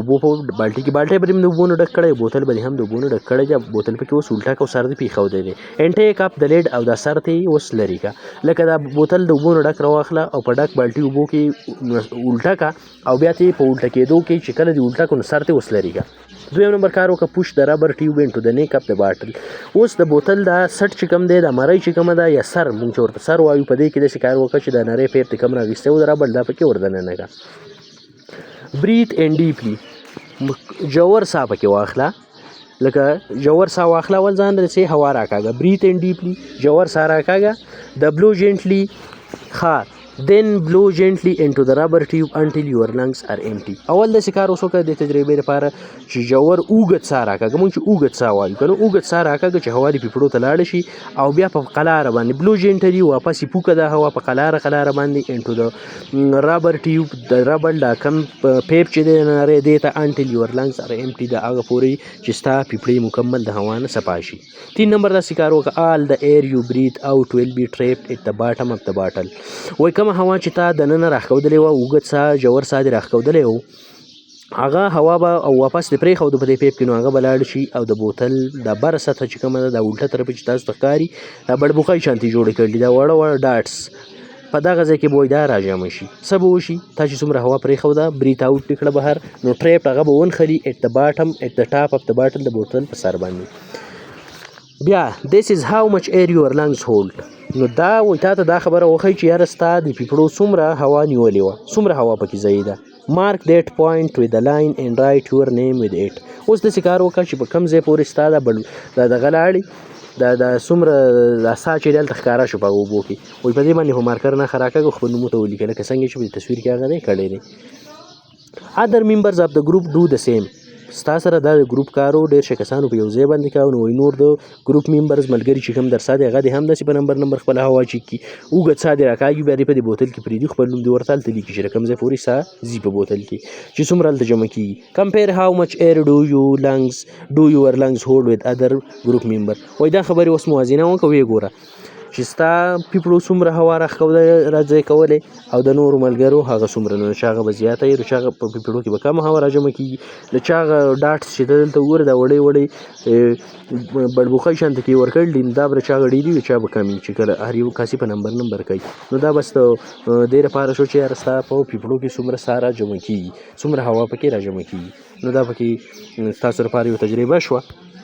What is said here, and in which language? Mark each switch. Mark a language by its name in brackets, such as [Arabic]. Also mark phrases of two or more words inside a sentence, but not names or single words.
[Pashto] اوبو په بالټۍ کې بالټۍ به دې د اوبو نه ډک کړی بوتل به دې هم د اوبو نه ډک کړی دی بوتل پکې اوس الټه کړه او سر دې پرېښودی دی [English] and take up the lid [Pashto] او دا سر ته یې اوس لرې کړه لکه دا بوتل د اوبو نه ډک راواخله او په ډک بالټۍ اوبو کې الټه کړه او بیا ته یې په الټه کېدو کې چې کله دې الټه کړو نو سر ته اوس لرې کړه دویم نمبر کار وکړه [English] push the rubber tube into the neck of the bottle [Pashto] اوس د بوتل دا سټ چې کوم دی دا مرۍ چې کومه ده یا سر مونږ چې ورته سر وایو په دې کې داسې کار وکړه چې دا نری پیپ دې کوم راغېستی و د ربر دا پکې ور دننه کړه [English] breathe and deeply [Pashto] جوور ساه پکې واخله لکه جوور ساه واخله اول ځان رسې هوا راکاږه [English] breathe and deeply [Pashto] جوور ساه راکاږه د [English] blow gently then blow gently into the rubber tube until your lungs are empty [Pashto] اول داسې کار اوس وکړه د تجربې لپاره چې جوور اوږد ساه راکاږه مونږ چې اوږد ساه وایو که نه اوږد ساه راکاږه چې هوا دې پیپړو ته لاړه شي او بیا په قلاره باندې [English] blow gently [Pashto] واپس یې پوکه دا هوا په قلاره باندې [English] into the rubber tube [Pashto] د ربر دا کم پیپ چې دی نری دې ته [English] until your lungs are empty [Pashto] د هغه پورې چې ستا پیپړې مکمل د هوا نه صفا شي 3 نمبر داسې کار وکړه [English] all the air you breathe out will be trapped at the bottom of the bottle [Pashto] وایي کومه کومه هوا چې تا دننه راښودلې وه اوږد ساه ژور ساه دې راښودلی و هغه هوا به او واپس دې پرېښودو په دې پیپ کې نو هغه به لاړ شي او د بوتل دا بره سطحه چې کومه ده دا الټه طرفه چې تاسو ته ښکاري دا بړبوقۍ شانتې جوړې کړي دي دا وړه وړه ډاټس په دغه ځای کې به دا راجمع شي څه به وشي تا چې څومره هوا پرېښوده [English] breathe out [Pashto] دې کړه بهر نو ټریپ هغه به ونښلي [English] at the bottom at the top of the bottle [Pashto] د بوتل په سر باندې بیا [English] this is how much air your lungs hold [Pashto] نو دا وایي تا ته دا خبره وښیي چې یاره ستا د پیپړو څومره هوا نیولې وه څومره هوا پکې ځایي ده [English] mark that point with a line and write your name with it [Pashto] اوس داسې کار وکړه چې په کوم ځای پورې ستا دا دغه لاړې دا څومره دا ساه چې دی هلته ښکاره شو په هغه اوبو کې وایي په دې باندې خو مارکر نه خراکه خپل نوم ورته ولیکه لکه څنګه چې په تصویر کې هغه دی کړی دی [English] other members of the group do the same [Pashto] ستا سره دا د ګروپ کارو ډېر شه کسانو په یو ځای باندې کاوه نو وایي نور د [English] group members [Pashto] ملګري چې کوم درسا دی هغه دې هم داسې په نمبر خپله هوا چیک کړي اوږد ساه دې راکاږي بیا دې په دې بوتل کې پرېږدي خپل نوم دې ورته هلته لیکي چې د کوم ځای پورې ساه ځي په بوتل کې چې څومره هلته جمع کېږي [English] compare how much air do your lungs hold with other group member [Pashto] وایي دا خبرې اوس موازنه وکړه ویې ګوره چې ستا پیپړو څومره هوا راځای کولی او د نورو ملګرو هغه څومره نو چې هغه به زیاته وي نو چې هغه په پیپړو کې به کمه هوا راجمع کېږي د چا هغه ډاټس چې ته دلته وګوره دا وړې وړې بړبوقۍ شانته کې یې ورکړل دي نو دا به د چا هغه ډېرې وي چا به کم وي چې کله هر یو کاسې په نمبر کوي نو دا بس د دې لپاره شو چې یاره ستا په پیپړو کې څومره ساه راجمع کېږي څومره هوا پکې راجمع کېږي نو دا پکې ستاسو لپاره یو تجربه شوه